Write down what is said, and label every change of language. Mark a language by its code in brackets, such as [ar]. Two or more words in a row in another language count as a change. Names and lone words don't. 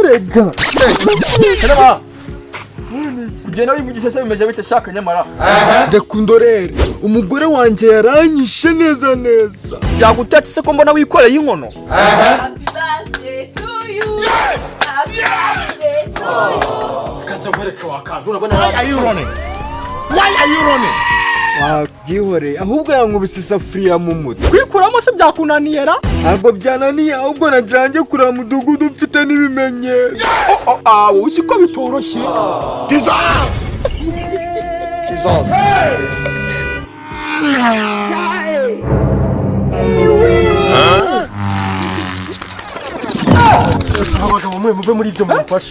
[rw] Ega. Kanama. Kugenda wivugisha se bimeze bite shaka nyamara. Reka undorere. Umugore wanjye yaranyishe neza neza. Byagutetse se ko mbona wikoreye inkono. [en] Happy birthday to you. Happy birthday to you. [rw] Kanza nkwereke wakantu urabona. [en] Why are you running? Why are you running? [rw] Wabyihoreye ahubwo yankubise isafuriya mu mutwe. Kwikuramo se byakunaniye ra? Ntabwo byananiye ahubwo nagira njye kureba mudugudu mfite n'ibimenyetso. Wowe uzi ko bitoroshye. [en] Dissolve! Dissolve. [rw] Abagabo mwe muve muri ibyo mumfashe.